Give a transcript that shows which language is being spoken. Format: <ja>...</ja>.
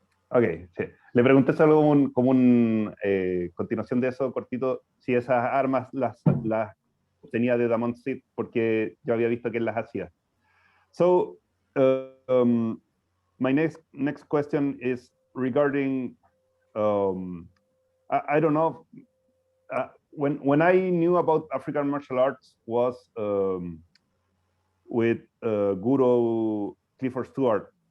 <es>Ok, sí. Le pregunté solo como un continuación de eso, cortito, si esas armas las tenía de Damon Thit, porque yo había visto que él las hacía.</es> <en>So, my next question is regarding, I don't know, when I knew about African martial arts was with Guru Clifford Stewart.</en>